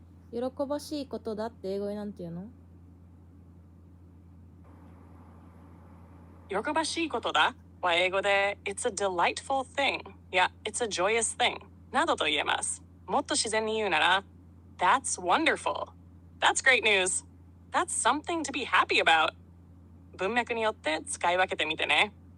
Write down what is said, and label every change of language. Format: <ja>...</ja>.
<ja>喜ばしいことだって英語でなんて言うの？喜ばしいことだは英語で</ja> <en>It's a delightful thing</en> <ja>や</ja> <en>It's a joyous thing</en> <ja>などと言えます。もっと自然に言うなら</ja> <en>That's wonderful. That's great news. That's something to be happy about.</en> <ja>文脈によって使い分けてみてね。</ja>